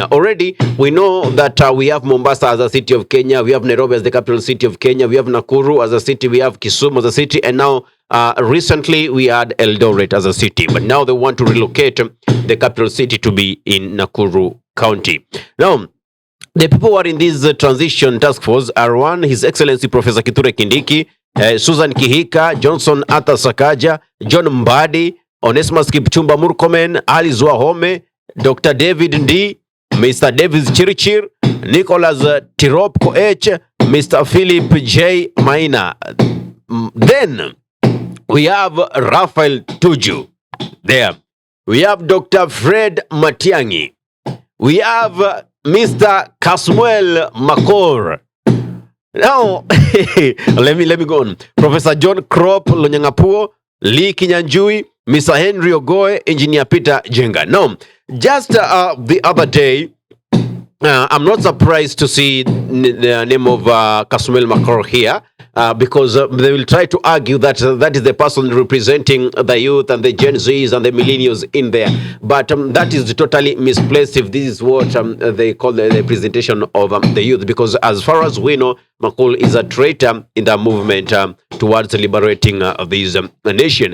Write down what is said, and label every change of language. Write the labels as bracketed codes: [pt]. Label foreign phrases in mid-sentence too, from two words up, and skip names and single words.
[en] Already, we know that we have Mombasa as a city of Kenya, we have Nairobi as the capital city of Kenya, we have Nakuru as a city, we have Kisumu as a city, and now recently we had Eldoret as a city. But now they want to relocate the capital city to be in Nakuru County. Now, the people who are in this transition task force are: 1, His Excellency Professor Kithure Kindiki, Susan Kihika, Johnson Arthur Sakaja, John Mbadi, Onesimus Kipchumba Murkomen, Ali Zwahome, Dr. David Ndi, Mr. Davis Chirichir, Nicholas Tirop Koech, Mr. Philip J. Maina. Then we have Raphael Tuju there. We have Dr. Fred Matiang'i. We have Mr. Kasmuel Makor. Now, let me go on. Professor John Crop Lonyangapuo, Lee Kinyanjui, Mr. Henry Ogoe, Engineer Peter Jenga. Now, just the other day, I'm not surprised to see the name of Kasumel Makor here, because they will try to argue that that is the person representing the youth and the Gen Zs and the millennials in there. But that is totally misplaced if this is what they call the representation of the youth, because as far as we know, Makol is a traitor in the movement towards liberating this nation.